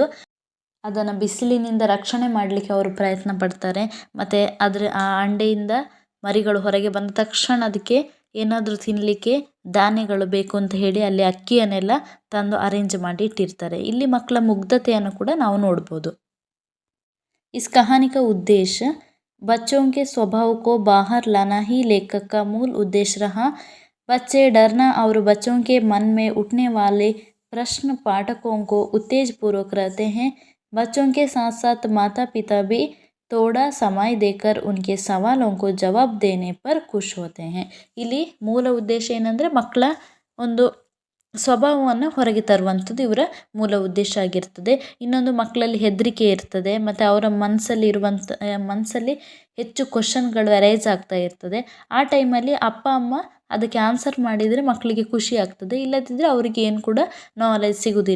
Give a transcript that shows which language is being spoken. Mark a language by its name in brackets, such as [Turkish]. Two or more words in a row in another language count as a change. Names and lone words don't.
[Kannada] ಅದನ್ನು ಬಿಸಿಲಿನಿಂದ ರಕ್ಷಣೆ ಮಾಡಲಿಕ್ಕೆ ಅವರು ಪ್ರಯತ್ನ ಪಡ್ತಾರೆ. ಮತ್ತು ಆ ಅಂಡೆಯಿಂದ ಮರಿಗಳು ಹೊರಗೆ ಬಂದ ತಕ್ಷಣ ಅದಕ್ಕೆ ಏನಾದರೂ ತಿನ್ನಲಿಕ್ಕೆ ಧಾನ್ಯಗಳು ಬೇಕು ಅಂತ ಹೇಳಿ ಅಲ್ಲಿ ಅಕ್ಕಿಯನ್ನೆಲ್ಲ ತಂದು ಅರೇಂಜ್ ಮಾಡಿ ಇಟ್ಟಿರ್ತಾರೆ. ಇಲ್ಲಿ ಮಕ್ಕಳ ಮುಗ್ಧತೆಯನ್ನು ಕೂಡ ನಾವು ನೋಡ್ಬೋದು. [Hindi] इस कहानी का उद्देश्य बच्चों के स्वभाव को बाहर लाना ही लेखक का मूल उद्देश्य रहा। बच्चे डरना और बच्चों के मन में उठने वाले प्रश्न पाठकों को उत्तेजपूर्वक रहते हैं। बच्चों के साथ साथ माता पिता भी थोड़ा समय देकर उनके सवालों को जवाब देने पर खुश होते हैं. [Kannada] ಇಲ್ಲಿ ಮೂಲ ಉದ್ದೇಶ ಏನಂದರೆ ಮಕ್ಕಳ ಒಂದು ಸ್ವಭಾವವನ್ನು ಹೊರಗೆ ತರುವಂಥದ್ದು ಇವರ ಮೂಲ ಉದ್ದೇಶ ಆಗಿರ್ತದೆ. ಇನ್ನೊಂದು ಮಕ್ಕಳಲ್ಲಿ ಹೆದರಿಕೆ ಇರ್ತದೆ ಮತ್ತು ಅವರ ಮನಸ್ಸಲ್ಲಿ ಹೆಚ್ಚು [English] questions arise [Kannada] ಆಗ್ತಾ ಇರ್ತದೆ. ಆ ಟೈಮಲ್ಲಿ ಅಪ್ಪ ಅಮ್ಮ ಅದಕ್ಕೆ ಆನ್ಸರ್ ಮಾಡಿದರೆ ಮಕ್ಕಳಿಗೆ ಖುಷಿ ಆಗ್ತದೆ, ಇಲ್ಲದಿದ್ದರೆ ಅವರಿಗೆ ಏನು ಕೂಡ ನಾಲೆಜ್ ಸಿಗೋದಿಲ್ಲ.